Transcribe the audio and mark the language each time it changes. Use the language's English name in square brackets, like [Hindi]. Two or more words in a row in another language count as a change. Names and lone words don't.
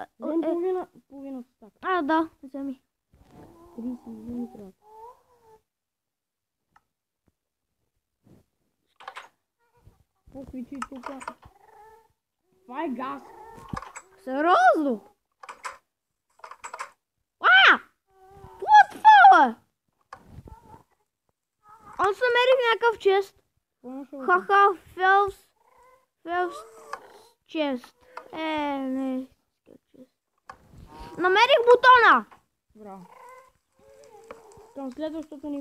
[Bulgarian] Взем половина стак. Да, вземи. 30 вземи трябва. Поквичи тука. Това е газ. Сериозно? [English] What the fuck? [Bulgarian] Аз намерих някакъв чест. Хаха, Фелс чест. Не. Намерих бутона. Браво. Към следващото ниво.